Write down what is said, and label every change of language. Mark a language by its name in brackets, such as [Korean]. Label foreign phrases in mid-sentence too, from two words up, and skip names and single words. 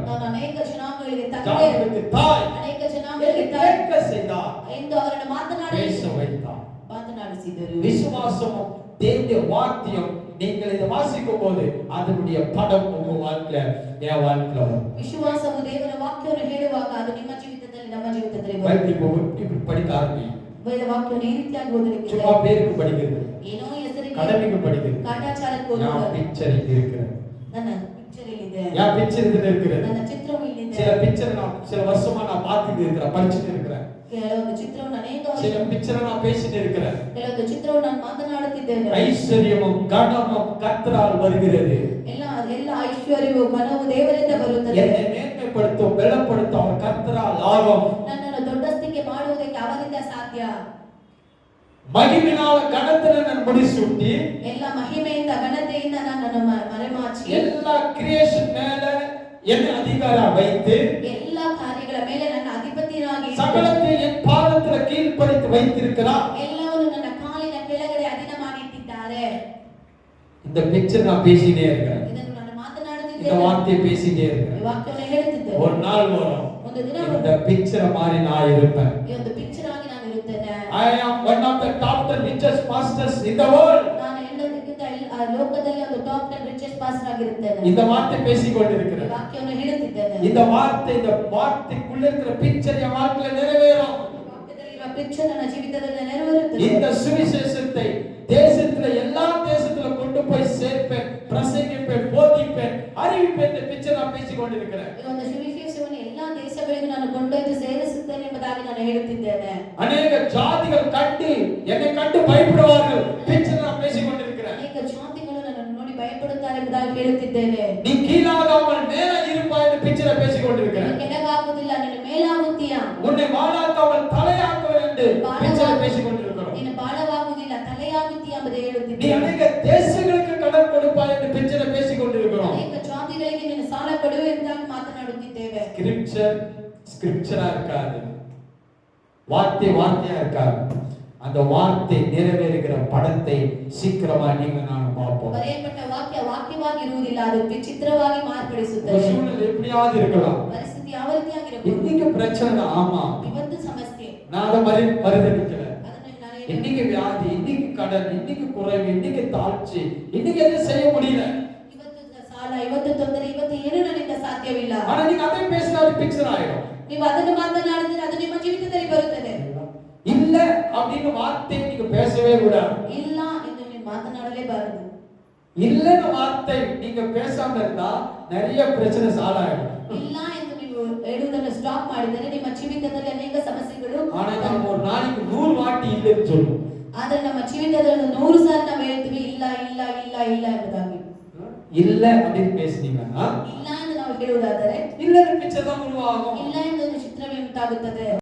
[Kannada] ನಾನು ಅನೇಕ ಜನಾಂಗಗಳಿಗೆ ತಂದೆ, [Tamil] ஜாதிகளுக்கு தாய், [Kannada] ಅನೇಕ ಜನಾಂಗಗಳಿಗೆ ತಾಯಿ [Tamil] கேட்க செய்தார், [Kannada] ಎಂದು ಅವರನ್ನು ಮಾತನಾಡಿ [Tamil] பேச வைத்தார். [Kannada] ಮಾತನಾಡಿಸಿದರು. [Tamil] விசுவாசமும் தேவனுடைய வார்த்தையும் நீங்கள் இதை வாசிக்கும் போது அதனுடைய படம் உங்க வாழ்க்கையில என் வாழ்க்கையில வரும். [Kannada] ವಿಶ್ವಾಸವು ದೇವರ ವಾಕ್ಯವನ್ನು ಹೇಳುವಾಗ ಅದು ನಿಮ್ಮ ಜೀವಿತದಲ್ಲಿ, ನಮ್ಮ ಜೀವಿತದಲ್ಲಿ ಬರುತ್ತೆ. [Tamil] பைபிள் இப்படி படிக்க ஆரம்பிங்க. [Kannada] ವೇದ ವಾಕ್ಯವನ್ನು ಈ ರೀತಿಯಾಗಿ ಓದಲಿಕ್ಕೆ, [Tamil] சும்மா பேருக்கு படிக்கிறது, [Kannada] ಏನೋ ಹೆಸರಿಗೆ, [Tamil] கடமைக்கு படிக்கிறது. [Kannada] ಕಾಟಾಚಾರಕ್ಕೆ [Tamil] நான் [Kannada] ಓದುವಾಗ [Tamil] பிக்சர் இங்க இருக்கிறேன். [Kannada] ನನ್ನ ಪಿಕ್ಚರ್ ಇಲ್ಲಿದೆ, [Tamil] என் பிக்சர் இதுல இருக்கிறது. [Kannada] ನನ್ನ ಚಿತ್ರವು ಇಲ್ಲಿದೆ. [Tamil] சில பிக்சர் நான் சில வருஷமா நான் பார்த்துட்டு இருக்கிறேன், படிச்சுட்டு இருக்கிறேன். [Kannada] ಕೆಲವೊಂದು ಚಿತ್ರವನ್ನು ಅನೇಕ [Tamil] சில [Kannada] ವರ್ಷ, [Tamil] பிக்சரை நான் பேசிட்டு இருக்கிறேன். [Kannada] ಕೆಲವೊಂದು ಚಿತ್ರವನ್ನು ನಾನು ಮಾತನಾಡುತ್ತಿದ್ದೇನೆ. [Tamil] ஐஸ்வர்யமும் கனமும் கர்த்தரால் வருகிறது. [Kannada] ಎಲ್ಲ ಎಲ್ಲ ಐಶ್ವರ್ಯವು ಘನವು ದೇವರಿಂದ ಬರುತ್ತದೆ. [Tamil] என்னை மேன்மைப்படுத்தும் பலப்படுத்தும் அவர் கர்த்தரால் ஆகும். [Kannada] ನನ್ನನ್ನು ದೊಡ್ಡಸ್ತಿಕೆ ಮಾಡುವುದಕ್ಕೆ ಅವರಿಂದ ಸಾಧ್ಯ. [Tamil] மகிமையினால கனத்தினை நான் முடிசூட்டி [Kannada] ಎಲ್ಲ ಮಹಿಮೆಯಿಂದ ಘನತೆಯಿಂದ ನನ್ನನ್ನು ಮರೆಮಾಚಿ [Tamil] எல்லா கிரியேஷன் மேல என்னை அதிகாரம் வைத்து [Kannada] ಎಲ್ಲ ಕಾರ್ಯಗಳ ಮೇಲೆ ನನ್ನ ಅಧಿಪತಿಯಾಗಿ [Tamil] சகலத்தை என் பாதத்துல கீழ்ப்படுத்தி வைத்திருக்கிறார். [Kannada] ಎಲ್ಲವನ್ನು ನನ್ನ ಕಾಲಿನ ಕೆಳಗಡೆ ಅಧೀನ ಮಾಡಿಟ್ಟಿದ್ದಾರೆ. [Tamil] இந்த பிக்சர் நான் பேசிட்டே இருக்கிறேன். [Kannada] ಇದನ್ನು ನಾನು [Tamil] இந்த [Kannada] ಮಾತನಾಡುತ್ತಿದ್ದೇನೆ, [Tamil] வார்த்தையை பேசிட்டே [Kannada] ಈ [Tamil] இருக்கிறேன். [Kannada] ವಾಕ್ಯವನ್ನು ಹೇಳುತ್ತಿದ್ದೇನೆ. [Tamil] ஒரு நாள் வரும் [Kannada] ಒಂದು ದಿನ [Tamil] இந்த பிக்சர் மாதிரி நான் இருப்பேன். [Kannada] ಈ ಒಂದು ಪಿಕ್ಚರ್ ಆಗಿ ನಾನು ಇರುತ್ತೇನೆ. [English] I am one of the top 10 richest pastors in the world. [Kannada] ನಾನು ಎಲ್ಲದಕ್ಕಿಂತ ಲೋಕದಲ್ಲಿ ಒಂದು [English] top 10 richest pastor [Kannada] ಆಗಿರುತ್ತೇನೆ. [Tamil] இந்த வார்த்தை பேசிக் [Kannada] ಈ [Tamil] கொண்டிருக்கிறேன். [Kannada] ವಾಕ್ಯವನ್ನು ಹೇಳುತ್ತಿದ್ದೇನೆ. [Tamil] இந்த வார்த்தைக்குள்ள இருக்கிற பிக்சர் என் வாழ்க்கையில நிறைவேறும். [Kannada] ವಾಕ್ಯದಲ್ಲಿರುವ ಪಿಕ್ಚರ್ ನನ್ನ ಜೀವಿತದಲ್ಲಿ ನೆರವೇರುತ್ತದೆ. [Tamil] இந்த சுவிசேஷத்தை தேசத்துல எல்லா தேசத்துல கொண்டு போய் சேர்ப்பேன், பிரசங்கிப்பேன், போதிப்பேன், அறிவிப்பேன். இந்த பிக்சர் நான் பேசிக் கொண்டிருக்கிறேன். [Kannada] ಈ ಒಂದು ಸುವಿಶೇಷವನ್ನು ಎಲ್ಲಾ ದೇಶಗಳಿಗೂ ನಾನು ಕೊಂಡೊಯ್ದು ಸೇರಿಸುತ್ತೇನೆ ಎಂಬುದಾಗಿ ನಾನು ಹೇಳುತ್ತಿದ್ದೇನೆ. [Tamil] அநேக ஜாதிகள் கண்டு என்னை கண்டு பயப்படுவார்கள். பிக்சர் நான் பேசிக் கொண்டிருக்கிறேன். [Kannada] ಅನೇಕ ಜಾತಿಗಳು ನನ್ನನ್ನು ನೋಡಿ ಭಯಪಡುತ್ತಾರೆ ಎಂಬುದಾಗಿ ಹೇಳುತ್ತಿದ್ದೇನೆ. [Tamil] நீ கீழாகாமல் மேல இருப்பாய் என்று பிக்சரை பேசிக் கொண்டிருக்கிறேன். [Kannada] ನೀನು ಕೆಳಗಾಗುವುದಿಲ್ಲ, ನೀನು ಮೇಲಾಗುತ್ತೀಯಾ. [Tamil] உன்னை வாழாக்காமல் தலையாக்குவேன் என்று பிக்சரை பேசிக் கொண்டிருக்கிறோம். [Kannada] ನೀನು ಬಾಳವಾಗುವುದಿಲ್ಲ, ತಲೆಯಾಗುತ್ತೀಯಾ ಎಂಬುದು [Tamil] நீ [Kannada] ಹೇಳುತ್ತಿದ್ದೇನೆ. [Tamil] அநேக தேசங்களுக்கு கடன் கொடுப்பாய் என்று பிக்சரை பேசிக் கொண்டிருக்கிறோம். [Kannada] ಅನೇಕ ಜಾತಿಗಳಿಗೆ ನೀನು ಸಾಲ ಕೊಡು ಎಂಬುದಾಗಿ ಮಾತನಾಡುತ್ತಿದ್ದೇವೆ. [Tamil] ஸ்கிரிப்சரா இருக்காது, வார்த்தையா இருக்காது. அந்த வார்த்தை நிறைவேறுகிற படத்தை சீக்கிரமா நீங்க நானும் பார்ப்போம். [Kannada] ಬರೆಯಲ್ಪಟ್ಟ ವಾಕ್ಯವಾಗಿ ಇರುವುದಿಲ್ಲ, ಅದು ಚಿತ್ರವಾಗಿ ಮಾರ್ಪಡಿಸುತ್ತದೆ. [Tamil] சூழ்நிலை எப்படியாவது இருக்கலாம். [Kannada] ಪರಿಸ್ಥಿತಿ ಯಾವ ರೀತಿಯಾಗಿರಬಹುದು. [Tamil] இன்னைக்கு பிரச்சனை, ஆமா, [Kannada] ಇವತ್ತು ಸಮಸ್ಯೆ, [Tamil] நான் அதை மறுதளிக்கல. [Kannada] ಅದನ್ನು ನಾನು [Tamil] இன்னைக்கு வியாதி, இன்னைக்கு கடன், இன்னைக்கு குறைவு, இன்னைக்கு தாழ்ச்சி, இன்னைக்கு எதுவும் செய்ய முடியல. [Kannada] ಇವತ್ತು ಸಾಲ, ಇವತ್ತು ತೊಂದರೆ, ಇವತ್ತು ಏನು ನನ್ನಿಂದ ಸಾಧ್ಯವಿಲ್ಲ. [Tamil] ஆனா நீங்க அதை பேசினா அது பிக்சர் ஆயிடும். [Kannada] ನೀವು ಅದನ್ನು ಮಾತನಾಡಿದ್ರೆ ಅದು ನಿಮ್ಮ ಜೀವಿತದಲ್ಲಿ ಬರುತ್ತದೆ. [Tamil] இல்ல அப்படின்னு வார்த்தை நீங்க பேசவே கூடாது. [Kannada] ಇಲ್ಲ ಎಂದು ನೀವು ಮಾತನಾಡಲೇಬಾರದು. [Tamil] இல்லன்னு வார்த்தை நீங்க பேசாம இருந்தா நிறைய பிரச்சனை சால்வ் ஆயிடும். [Kannada] ಇಲ್ಲ ಎಂದು ನೀವು ಹೇಳುವುದನ್ನು ಸ್ಟಾಪ್ ಮಾಡಿದರೆ ನಿಮ್ಮ ಜೀವಿತದಲ್ಲಿ ಅನೇಕ ಸಮಸ್ಯೆಗಳು. [Tamil] ஆனா நம்ம ஒரு நாளைக்கு 100 வாட்டி இல்லன்னு சொல்லுவோம். [Kannada] ಆದರೆ ನಮ್ಮ ಜೀವಿತದಲ್ಲಿ 100 ಸಾರಿ ನಾವು ಹೇಳ್ತೀವಿ ಇಲ್ಲ ಇಲ್ಲ ಇಲ್ಲ ಇಲ್ಲ ಎಂಬುದಾಗಿ. [Tamil] இல்ல அப்படின்னு பேசுனீங்கன்னா [Kannada] ಇಲ್ಲ ಎಂದು ನಾವು ಹೇಳುವುದಾದರೆ ಇಲ್ಲದ ಪಿಕ್ಚರ್ [Tamil] தான் உருவாகும். [Kannada] ಇಲ್ಲ ಎಂದೊಂದು ಚಿತ್ರವೇ ಉಂಟಾಗುತ್ತದೆ.